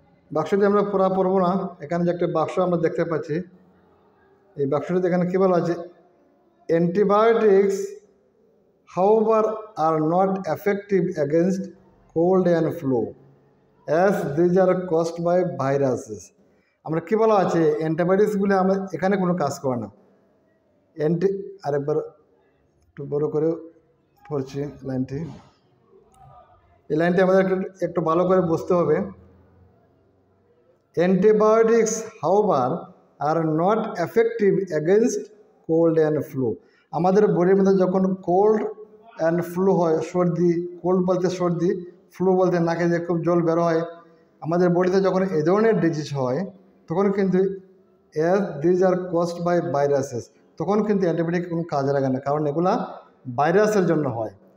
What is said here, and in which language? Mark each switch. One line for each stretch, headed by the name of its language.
Bangla: বাক্সটি আমরা পুরা পড়ব না, এখানে যে একটা বাক্স আমরা দেখতে পাচ্ছি, এই বাক্সটিতে এখানে কী বলা আছে, antibiotics
English: however are not effective against cold and flu as these are caused by viruses।
Bangla: আমরা কী বলা আছে, অ্যান্টিবায়োটিক্সগুলি আমরা এখানে কোনো কাজ করে না। আরেকবার একটু বড় করে পড়ছি লাইনটি, এই লাইনটি আমাদের একটু ভালো করে বুঝতে হবে।
English: Antibiotics however are not effective against cold and flu।
Bangla: আমাদের বডির মধ্যে যখন কোল্ড অ্যান্ড ফ্লু হয়, সর্দি, কোল্ড বলতে সর্দি, ফ্লু বলতে নাকে যে খুব জল বেরো হয়, আমাদের বডিতে যখন এই ধরনের ডিজিজ হয় তখন কিন্তু
English: these are caused by viruses,
Bangla: তখন কিন্তু অ্যান্টিবায়োটিক কোনো কাজে লাগে না, কারণ এগুলা ভাইরাসের জন্য হয়।